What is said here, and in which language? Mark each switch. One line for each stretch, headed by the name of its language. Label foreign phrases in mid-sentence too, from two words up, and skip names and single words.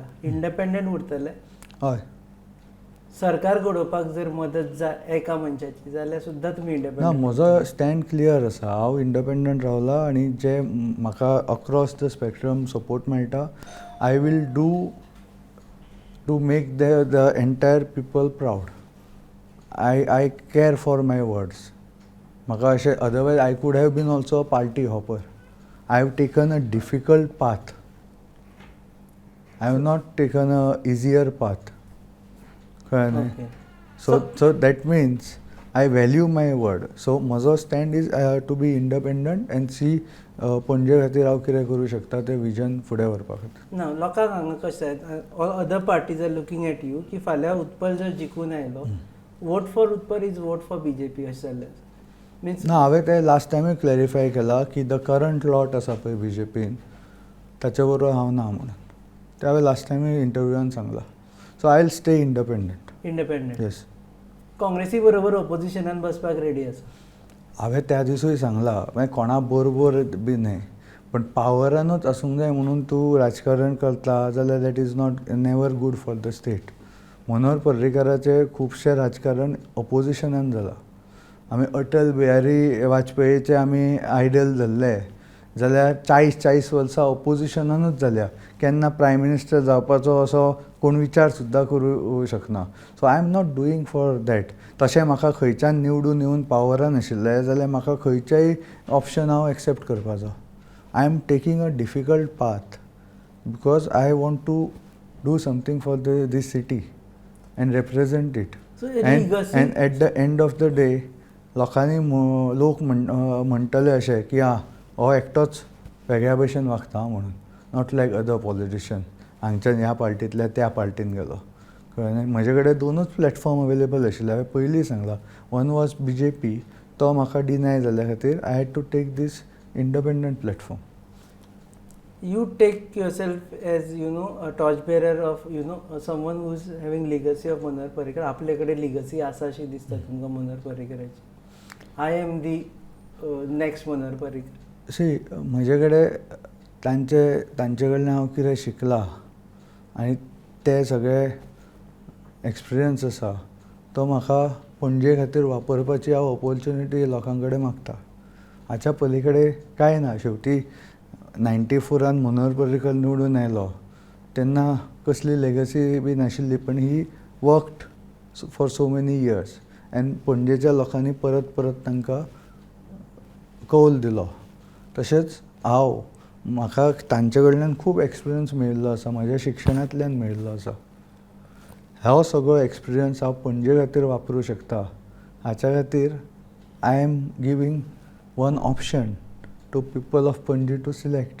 Konkani: इंडिपेंडंट उरतले. हय, सरकार घडोवपाक जर मदत एका मनशाची जाल्यार सुद्दां तुमी ना, इंडिपेंडंट?
English: म्हजो stand clear
Konkani: आसा. हांव
English: इंडिपेंडंट
Konkani: रावला आनी जे म्हाका
English: across the spectrum support मेळटा I will do to make the entire people proud. I care for my words.
Konkani: म्हाका अशें
English: otherwise I could have been also a party hopper. I have taken a difficult path. I have not taken an easier path.
Konkani: कळ्ळें न्ही.
English: Okay. So that means I value my word.
Konkani: So म्हजो
English: stand is to be independent and see
Konkani: पणजे खातीर हांव कितें करूं शकता तें विजन फुडें व्हरपा खातीर. ना लोकांक हांगा कशें
English: other parties are looking at you
Konkani: की फाल्यां उत्पल जर जिखून आयलो
English: vote for Utpal is vote for BJP
Konkani: अशें जालें मिन्स ना हांवें तें लास्ट टायमूय क्लॅरिफाय केलां की
English: the current lot
Konkani: आसा पळय बीजेपीन ताचे बरोबर हांव ना म्हणून. ते हांवें लास्ट टायमूय इंटरव्यूआन सांगलां.
English: so I will stay independent.
Konkani: इंडिपेंडंट. येस. काँग्रेसी बरोबर ऑपोजिशनान बसपाक रेडी आसा. हांवें त्या दिसूय सांगलां मागीर कोणा बरोबर बी न्हय पण पावरानूच आसूंक जाय म्हणून तूं राजकारण करता जाल्यार
English: that is not never good for the state.
Konkani: मनोहर पर्रीकाराचें खुबशें राजकारण ऑपोजिशनान जालां. आमी अटल बिहारी वाजपेयीचे आमी आयडल धरले जाल्यार 40 वर्सां ऑपोजिशनानूच जाल्या. केन्ना
English: prime minister
Konkani: जावपाचो असो कोण विचार सुद्दां करूं शकना.
English: so I am not doing for that.
Konkani: तशें म्हाका खंयच्यान निवडून येवन पावरान आशिल्लें जाल्यार म्हाका खंयचेय ऑप्शन हांव एक्सेप्ट करपाचो.
English: I am taking a difficult path because I want to do something for this city and represent it. So, and at the end of the day
Konkani: लोकांनी लोक म्हणटले अशें की हो एकटोच वेगळ्या भशेन वागता म्हणून.
English: not like other politician
Konkani: हांगच्यान ह्या पार्टींतल्या त्या पार्टीन गेलो. कळ्ळें. म्हजे कडेन दोनूच
English: platform available
Konkani: आशिल्ले. हांवें पयलीं सांगलां.
English: one was
Konkani: BJP. तो म्हाका
English: डिनाय
Konkani: जाल्या खातीर
English: I had to take this independent platform. You take yourself as a torchbearer of someone who is having legacy of Manohar Parrikar.
Konkani: आपले कडेन legacy आसा अशी दिसता तुमकां मनोहर पर्रीकराची.
English: I am the next मनोहर पर्रीकर.
Konkani: सी म्हजे कडेन तांचे कडल्यान हांव कितें शिकलां आनी ते सगळे एक्सपिरियन्स आसा तो म्हाका पणजे खातीर वापरपाची हांव ऑपॉर्च्युनिटी लोकां कडेन मागता. हाच्या पलीकडे कांय ना. शेवटी 94 मनोहर पर्रीकर निवडून आयलो तेन्ना कसली लेगसी बी नाशिल्ली पण
English: he worked for so many years and
Konkani: पणजेच्या लोकांनी परत परत तांकां कौल दिलो. तशेंच म्हाका तांचे कडल्यान खूब एक्सपिरियन्स मेळिल्लो आसा. म्हाज्या शिक्षणांतल्यान मेळिल्लो आसा. हो सगळो एक्सपिरियन्स हांव पणजे खातीर वापरूं शकता. हाच्या खातीर
English: I am giving one option to people of Panaji to select.